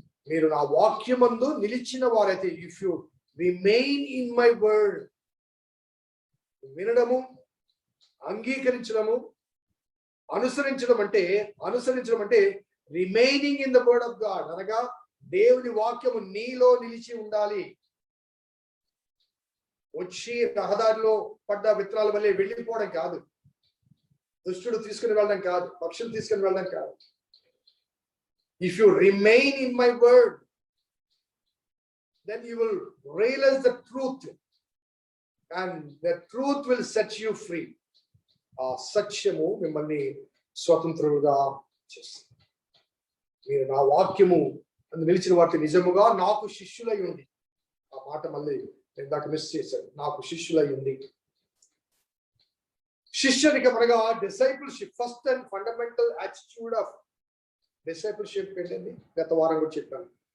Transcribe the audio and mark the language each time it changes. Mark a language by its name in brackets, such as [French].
[Telugu] మీరు నా వాక్యమందు నిలిచిన వారైతే, [English] if you remain in my word, [Telugu] వినడము, అంగీకరించడము, అనుసరించడం అంటే [English] remaining in the word of God, [Telugu] అనగా దేవుని వాక్యము నీలో నిలిచి ఉండాలి. వచ్చి రహదారిలో పడ్డ విత్తనాల వల్లే వెళ్ళిపోవడం కాదు, దుష్టుడు తీసుకుని వెళ్ళడం కాదు, పక్షులు తీసుకుని వెళ్ళడం కాదు. [English] If you remain in my word, then you will realize the truth and the truth will set you free. [Telugu] ఆ సత్యము మిమ్మల్ని స్వతంత్రులుగా చేస్తుంది. మీరు నా వాక్యము నిలిచిన వాటి నిజముగా నాకు శిష్యులై ఉంది. ఆ మాట మళ్ళీ ఇందాక మిస్ చేశాను, నాకు శిష్యులై ఉంది. శిష్యునికి అనగా discipleship, [English] first and fundamental attitude of discipleship [Telugu] ఏంటండి? గత వారం కూడా చెప్పాను.